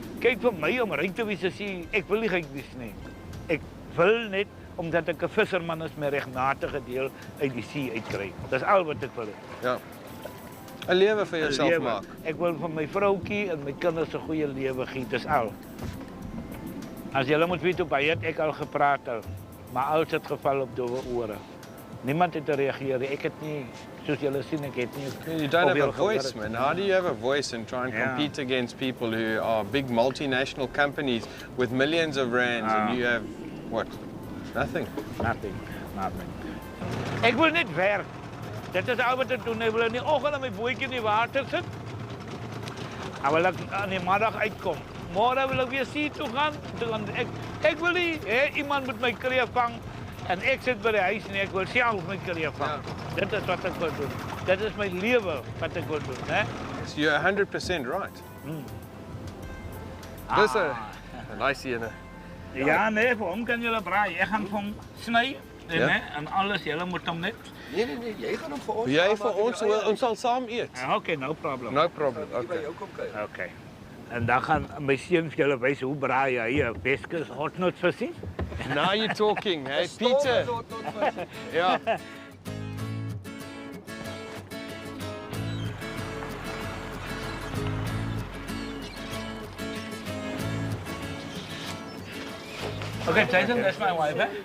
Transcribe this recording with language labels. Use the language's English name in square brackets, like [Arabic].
[Afrikaans] Kyk vir my om ryk te wees as see, ek wil nie ryk wees nie. Ek wil net omdat ek 'n visserman is met regmatige deel uit die see uitkry. Dis al wat ek wil hê. Ja. 'n lewe vir jouself maak. Ek wil vir my vroutjie en my kinders 'n goeie lewe gee, dis al. As julle moet weet hoe baie ek al gepraat het, maar alles het geval op dowe ore. Niemand het gereageer. Ek het nie, soos julle sien, ek het nie. [English] You don't have a voice, man. How do you have a voice and try and compete against people who are big multinational companies with millions of rands and you have, what? Nothing. [Afrikaans] Nothing. Ek wil net werk. Dit is al wat ek doen. Ek wil in die oggend my bootjie in die water sit. En wil ek aan die middag uitkom. Môre wil ek weer see toe gaan. Ek wil nie iemand met my kreef vang en ek sit by die huis en ek wil self my kreef vang. Dit is wat ek wil doen. Dit is my lewe wat ek wil doen, né? [English] So you're 100% right. [Afrikaans] Dis 'n nice ene. Ja, nee, vir hom kan julle braai. Ek gaan vir hom sny en alles, julle moet hom net. Nee, jy gaan hom vir ons. Jy vir ons sal saam eet. [English] Okay, no problem. No problem. Okay. Okay. [Afrikaans] Jy kom kyk. [English] Okay. [Afrikaans] En dan gaan my seun vir julle wys hoe braai hy 'n Weskus hotnot visie. [English] Now you're talking, hey Peter. [Afrikaans] Ja. [English] Okay, Jason, that's my wife, eh?